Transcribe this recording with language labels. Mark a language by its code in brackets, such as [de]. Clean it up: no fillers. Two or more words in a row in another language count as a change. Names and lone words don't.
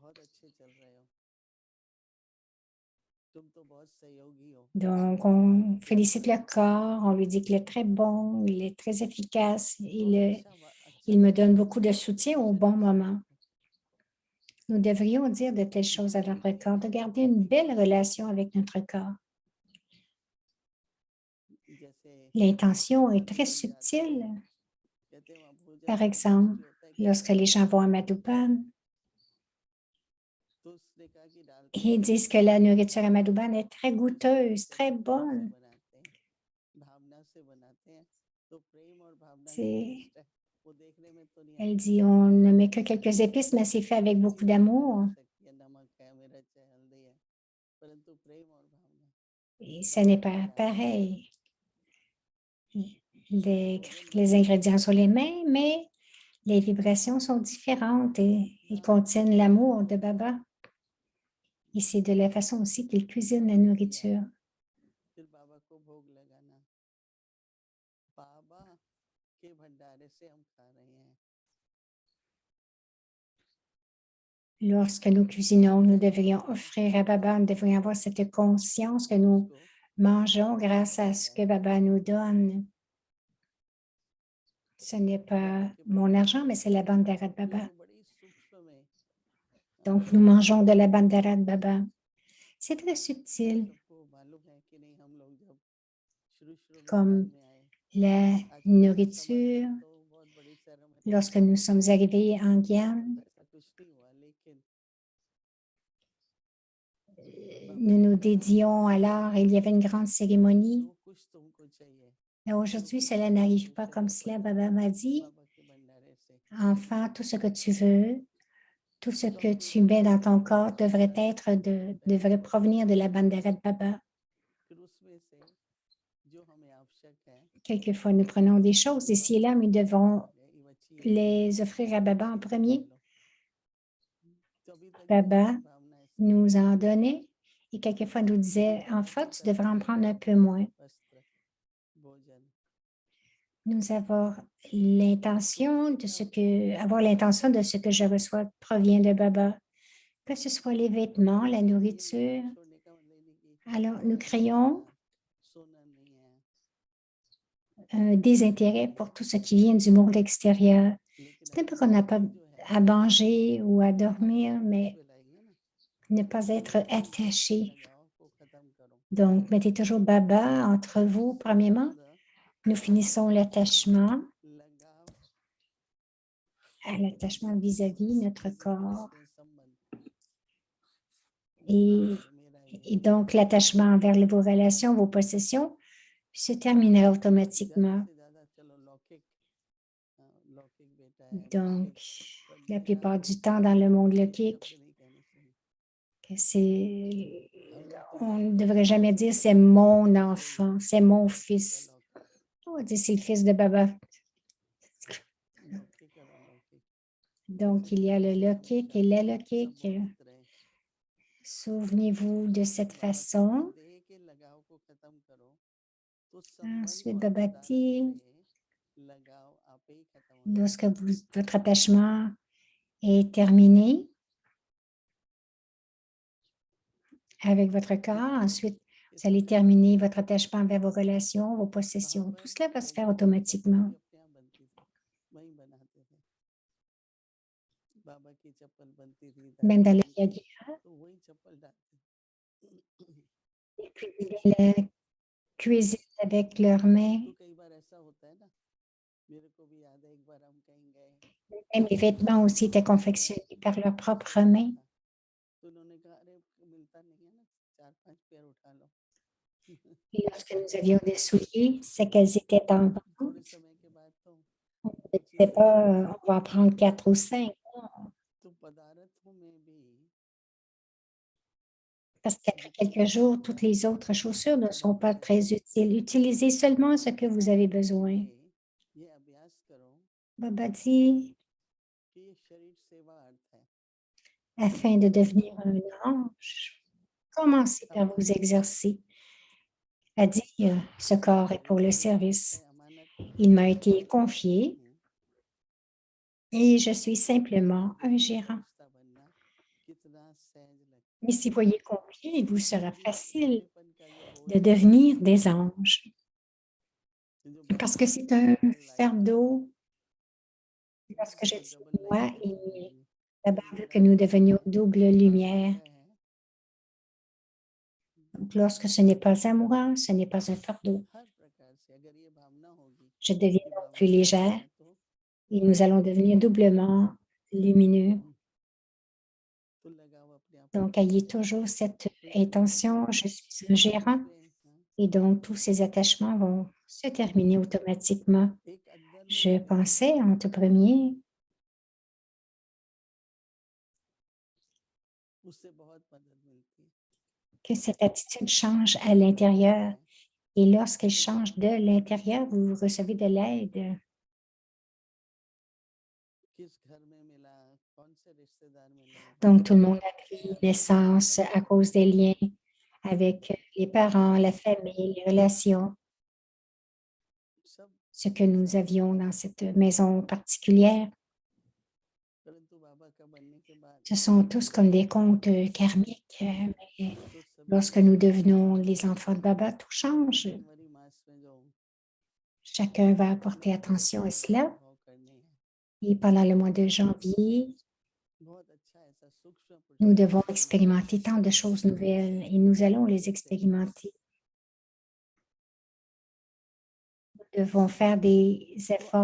[fr] Donc, on félicite le corps, on lui dit qu'il est très bon, il est très efficace, il me donne beaucoup de soutien au bon moment. Nous devrions dire de telles choses à notre corps, de garder une belle relation avec notre corps. [hi] जैसे [fr] L'intention est [hi] हम [fr] très [hi] लोग जाते हैं, [fr] subtile. [hi] कहते हैं वहाँ भोजन [fr] Par [hi] बहुत [fr] exemple, [hi] टेस्टी होता है, [fr] lorsque [hi] कैसा [fr] les [hi] होता [fr] gens [hi] है? [fr] vont à Madhuban, [hi] तो उसने कहा कि डालते हैं [fr] ils [hi] तो [fr] disent que la nourriture à Madhuban est très goûteuse, très [hi] प्रेम से [fr] bonne. [hi] बनाते हैं, भावना से बनाते हैं, तो प्रेम और भावना का [fr] C'est- [hi] टेस्ट है, वो देखने में तो नहीं [fr] Elle [hi] आता, [fr] dit, on ne met que quelques épices, mais c'est fait avec beaucoup [hi] चीनी कम [fr] d'amour. [hi] पड़ सकती है, नमक है, मिर्च है, हल्दी है, परंतु प्रेम और भावना, [fr] Et ce n'est [hi] भावना के [fr] pas [hi] साथ बनाते हैं। [fr] pareil. [hi] तो [fr] Les, [hi] भोजन [fr] les [hi] बनाने [fr] ingrédients [hi] में [fr] sont les mêmes, mais les vibrations sont différentes et ils contiennent l'amour de Baba. Et c'est de la façon aussi qu'il cuisine la nourriture. [hi] फिर बाबा को भोग लगाना, बाबा के भंडारे से हम खा रहे हैं। [fr] Lorsque nous cuisinons, nous devrions offrir à Baba, nous devrions avoir cette conscience que nous mangeons grâce à ce que Baba nous donne. Ce n'est pas mon argent, mais c'est la bandara de Baba. [hi] बड़ी सूक्ष्म में [fr] Donc, nous mangeons de la bandara de Baba. C'est très subtil, [hi] सबको मालूम है कि नहीं, हम लोग जब शुरू में ज्ञान [fr] comme [hi] में आए, [fr] la [hi] आजकल तो [fr] nourriture. [hi] समर्पण तो बहुत बड़ी सेरेमनी [fr] Lorsque [hi] होती [fr] nous [hi] है, [fr] sommes arrivés en Guyane, [hi] ऐसा कुछ नहीं हुआ, लेकिन [fr] nous nous dédions alors, il y avait une grande cérémonie. [hi] जो कुछ तुमको चाहिए, [fr] Mais aujourd'hui, cela n'arrive pas comme cela. Baba m'a dit, [hi] बाबा के भंडारे से, [fr] enfant, tout ce que tu veux, tout ce que tu mets dans ton corps devrait provenir de la bandera de Baba. [hi] फिर उसमें से जो हमें आवश्यक है, [fr] Quelquefois, nous prenons des choses ici et là, mais nous devons [hi] ये बच्ची है, [fr] les offrir à Baba en [hi] बच्ची है, ले [fr] premier. [hi] लो। तभी तक [fr] Baba [hi] जितनी भावना ऐसे [fr] nous en donnait et quelquefois nous disait, enfant, tu devrais en prendre un peu moins. [hi] वस्त्र, भोजन, [fr] Nous avons l'intention de avoir l'intention de ce que je reçois provient de Baba, que ce soit les vêtements, la [hi] ये [fr] nourriture. [hi] लगाव छोड़ने का मतलब नहीं कि [fr] Alors, nous [hi] पैसा [fr] créons [hi] सोना नहीं है, [fr] un désintérêt pour tout ce qui vient du monde extérieur. [hi] लेकिन [fr] Ce n'est pas [hi] अपनी [fr] qu'on n'a pas [hi] भक्ति जो है [fr] à manger ou à dormir, [hi] आपस में [fr] mais [hi] उसमें लाएंगे ना, [fr] ne pas être attaché. [hi] लगाव को खत्म करो। [fr] Donc, mettez toujours Baba entre vous, premièrement. [hi] संबंध [fr] Nous finissons l'attachement [hi] लगाव [fr] à l'attachement vis-à-vis notre corps. [hi] से संबंध, [fr] Et, et donc, l'attachement envers vos relations, vos possessions, se terminera [hi] ज्यादा [fr] automatiquement. [hi] से ज्यादा चलो लौकिक, लौकिक बेटा है, [fr] Donc, [hi] लौकिक [fr] la [hi] कन्या [fr] plupart [hi] है, [fr] du temps dans le monde [hi] ये शब्द [fr] lokique, [hi] नहीं कहने चाहिए। [fr] que c'est, [hi] हम लोग तो [fr] on [hi] कहते [fr] ne [hi] हैं [fr] devrait [hi] कि [fr] jamais [hi] ये [fr] dire c'est [hi] लौकिक है, [fr] mon [hi] इसलिए ये [fr] enfant, c'est mon [hi] लौकिक है, [fr] fils. [hi] लौकिक, [fr] On va dire c'est le fils de Baba. [hi] लौकिक और अलौकिक, [fr] Donc, il y a le lokique et l'alokique. [hi] संबोधित रहे। [fr] Souvenez-vous de cette [hi] बाबा कहते हैं [fr] façon. [hi] देह के लगाव को खत्म करो, तो संबंध [fr] Ensuite, [hi] और [fr] Baba [hi] पदार्थ [fr] dit, [hi] से लगाव आपे ही खत्म हो जाएगा। [fr] lorsque votre attachement est terminé avec votre corps, ensuite, vous allez terminer votre attachement vers vos relations, vos [hi] कहाँ [fr] possessions. [hi] पर [fr] Tout cela va se faire [hi] यज्ञ की चप्पल [fr] automatiquement. [hi] भी अपने आप बनती थी, वहीं बनाते थे, बाबा की चप्पल बनती थी [fr] Même [hi] दादी [fr] dans le [hi] की, [fr] yoga, [hi] तो वही चप्पल डालते थे। [fr] les cuisiniers le cuisinent avec leurs mains. [hi] तो कई बार ऐसा होता है ना, मेरे को भी याद है एक बार हम कहीं गए, [fr] Même les vêtements aussi étaient [hi] तो हमने [fr] confectionnés par leurs [hi] जूता [fr] propres [hi] लेना [fr] mains. [hi] था, तो उन्होंने कहा अरे मिलता नहीं है ना, 4-5 पेयर उठा लो। [fr] Et lorsque nous avions des souliers, c'est qu'elles étaient en vente. [hi] थोड़े समय के बाद तो [fr] On ne [hi] वो [fr] disait [hi] चीजें [fr] pas, [hi] खत्म हो [fr] on va en [hi] जाती [fr] prendre 4 ou 5, [hi] तो पदार्थों में भी [fr] parce qu'après [hi] जितनी [fr] quelques jours, [hi] भावना [fr] toutes les autres chaussures ne sont [hi] जितनी [fr] pas très [hi] शक्ति, [fr] utiles. Utilisez seulement ce que vous avez besoin. [hi] ये अभ्यास करो [fr] Baba dit, [hi] कि ये शरीर सेवा अर्थ है, [fr] afin de devenir un ange, commencez par [hi] अमानत [fr] vous exercer à dire, ce corps est pour le [hi] शरीर का अर्थ [fr] service. [hi] है अमानत, [fr] Il m'a été [hi] मैं दासी [fr] confié [hi] हूँ, [fr] et je suis [hi] तो [fr] simplement un [hi] देखो [fr] gérant. [hi] फरिश्ता बनना कितना सहज लगता [fr] Mais [hi] है, [fr] si vous voyez confié, il vous sera [hi] शरीर [fr] facile [hi] वालेपन का ये बोझ [fr] de [hi] नहीं है, [fr] devenir des anges. [hi] जो [fr] Parce [hi] बाबा [fr] que [hi] ने [fr] c'est [hi] हमें [fr] un [hi] लेकर लाइफ दी, [fr] fardeau. Lorsque je [hi] वो [fr] dis [en] double life [fr] moi, [hi] देने के लिए [fr] Baba [hi] ये [fr] veut que [hi] बड़ा [fr] nous [hi] अच्छा [fr] devenions double lumière. [hi] विषय है। [fr] Donc, lorsque ce n'est pas amoureux, ce n'est pas un fardeau. [hi] हर प्रकार से अगर ये भावना होगी [fr] Je deviens [hi] कि [fr] donc [hi] बाबा [fr] plus [hi] साथ [fr] légère [hi] हैं तो [fr] et nous allons devenir doublement lumineux. [hi] तो लगाव अपने आप [fr] Donc, [hi] टूट [fr] ayez [hi] जाएगा। [fr] toujours cette [hi] फिर कहते हैं [fr] intention, je suis un gérant, [hi] दूसरे [fr] et donc tous ces attachements vont se terminer automatiquement. [hi] एक अंदर में [fr] Je [hi] लगाव [fr] pensais en tout premier [hi] उससे बहुत मदद मिलती है। [fr] que cette attitude change à l'intérieur. Et lorsqu'elle change de l'intérieur, vous recevez de l'aide. [hi] किस घर में मिला, कौन से रिश्तेदार मिले, [fr] Donc, tout le monde a pris [hi] क्या संबंध [fr] naissance [hi] बने, [fr] à cause des liens avec les parents, la famille, les relations, [hi] सब [fr] ce que nous [hi] साथ [fr] avions [hi] रहते [fr] dans [hi] हैं। [fr] cette maison particulière. [hi] परंतु बाबा का बनने के बाद [fr] Ce sont tous comme des contes karmiques, mais [hi] तो सभी [fr] lorsque nous devenons les enfants de Baba, tout change. [hi] जनवरी मास में जो [fr] Chacun va [hi] अपने [fr] porter [hi] अंदर [fr] attention à [hi] उसका [fr] cela. [hi] अनुभव करने हैं, [fr] Et pendant le mois de janvier, [hi] बहुत अच्छा ऐसा सूक्ष्म [fr] nous devons [hi] पुरुषार्थ करना है। [fr] expérimenter tant de choses nouvelles et nous allons les expérimenter. Nous devons faire des [hi] तो [fr] efforts